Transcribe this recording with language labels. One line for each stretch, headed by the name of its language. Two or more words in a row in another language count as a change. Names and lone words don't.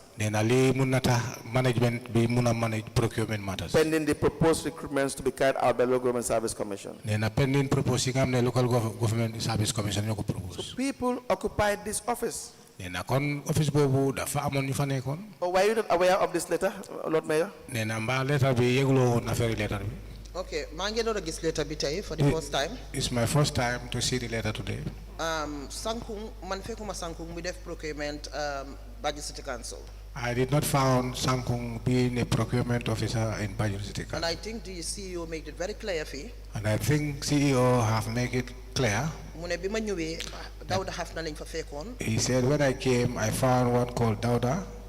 English: Pending the proposed recruitments to be carried out by Local Government Service Commission. So people occupied this office. Or were you not aware of this letter, Lord Mayor?
Wolof: Okay, mangi do gis letter bi tay
English: for the first time. It's my first time to see the letter today.
Wolof: Sankung man fekuma Sankung mi def procurement Badji City Council.
English: I did not found Sankung being a procurement officer in Batchily City Council. And I think the CEO made it very clear fee. And I think CEO have made it clear. He said when I came, I found one called Dauda.